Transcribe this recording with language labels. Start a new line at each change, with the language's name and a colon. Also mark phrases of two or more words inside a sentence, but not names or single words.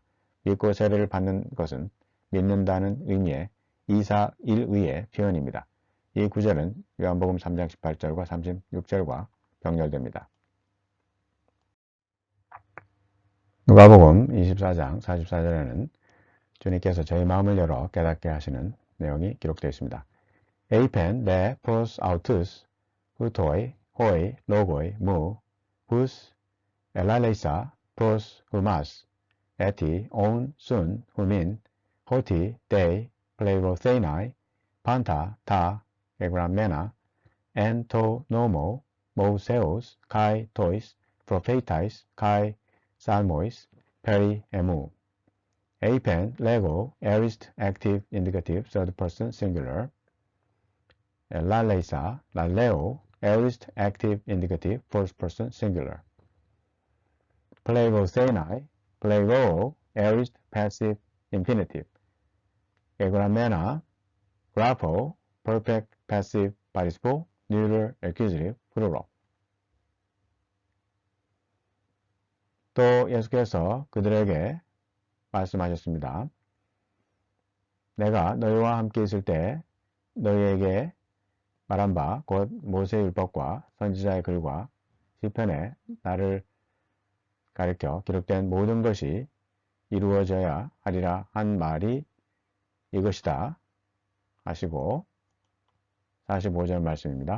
Korean: 믿고 세례를 받는 것은 믿는다는 의미의 이사일의의 표현입니다. 이 구절은 요한복음 3장 18절과 36절과 병렬됩니다. 누가복음 24장 44절에는 주님께서 저희 마음을 열어 깨닫게 하시는 내용이 기록되어 있습니다.
Greek: Εἶπεν δὲ πρὸς αὐτούς οὗτοι οἱ λόγοι μου οὓς ἐλάλησα πρὸς ὑμᾶς ἔτι ὢν σὺν ὑμῖν ὅτι δεῖ πληρωθῆναι πάντα τὰ γεγραμμένα ἐν τῷ νόμῳ Μωϋσέως καὶ τοῖς προφήταις καὶ ψαλμοῖς περὶ ἐμοῦ. Eipen,
English: lego, aorist, active, indicative, third person, singular.
Greek: ἐλάλησα, λαλέω,
English: aorist, active, indicative, first person, singular.
Greek: πληρωθῆναι, πληρόω,
English: aorist, passive, infinitive.
Greek: γεγραμμένα, γράφω,
English: perfect, passive, participle, neuter, accusative, plural.
Korean: 또 예수께서 그들에게 말씀하셨습니다. 내가 너희와 함께 있을 때 너희에게 말한 바 곧 모세의 율법과 선지자의 글과 시편에 나를 가리켜 기록된 모든 것이 이루어져야 하리라 한 말이 이것이다 하시고 45절 말씀입니다.